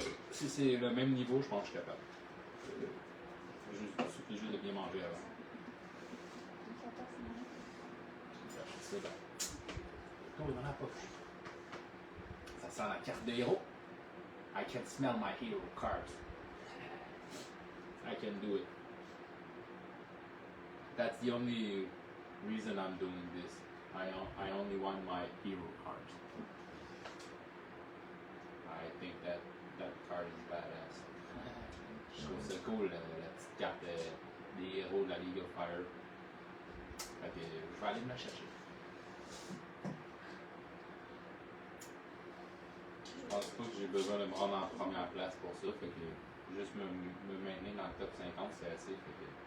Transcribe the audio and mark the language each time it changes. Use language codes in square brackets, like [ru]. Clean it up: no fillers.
[fr] Si c'est le même niveau, je pense que je suis capable. Il suffit juste de bien manger avant. C'est bon. Oh, dans la poche. Ça sent la carte de héros. [en] I can smell my hero cards. I can do it. That's the only reason I'm doing this. I only want my hero cards. I think that card is badass. [fr] Je trouve ça cool, la petite carte des héros de la League of Fire. Fait que je vais aller me la chercher. Je pense pas que j'ai besoin de me rendre en première place pour ça. Fait que juste me maintenir dans le top 50, c'est assez. Fait que...